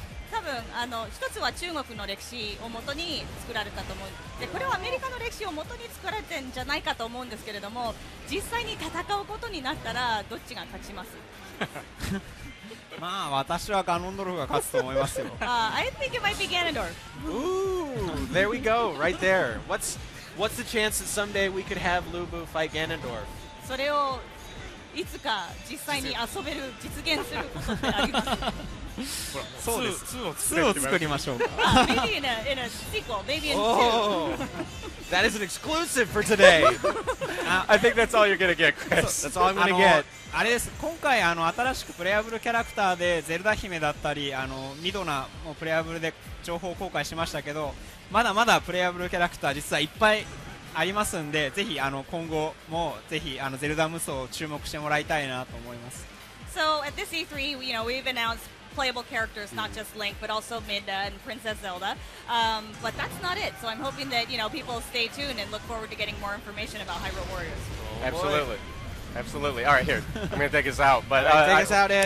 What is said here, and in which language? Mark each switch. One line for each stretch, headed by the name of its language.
Japanese: 多分一つは中国の歴史をもとに作られたと思う。でこれはアメリカの歴史をもとに作られてんじゃないかと思うんですけれども、実際に戦うことになったらどっちが勝ちます？まあ私はガノンドルフが勝つと思いますよ。
English: I think it might be Ganondorf. Ooh, there we go, right there. What's the chance that someday we could have Lu Bu fight Ganondorf?
Japanese: それをいつか実際に遊べる実現することってあります？そうです。2を作りましょうか。
English: Maybe in a sequel, maybe in Oh, that is an exclusive for today. I think that's all you're gonna get, Chris. That's all I'm gonna get.
Japanese: あれです。今回新しくプレイアブルキャラクターでゼルダ姫だったりミドナもプレイアブルで情報公開しましたけど、まだまだプレイアブルキャラクター実はいっぱいありますんで、ぜひ今後もぜひゼルダ無双を注目してもらいたいなと思います。
English: So at this E3, we've announced playable characters, not just Link, but also Midna and Princess Zelda. But that's not it. So I'm hoping that people stay tuned and look forward to getting more information about Hyrule Warriors. Absolutely. All right, here. I'm going to take us out. But take us out, Ed.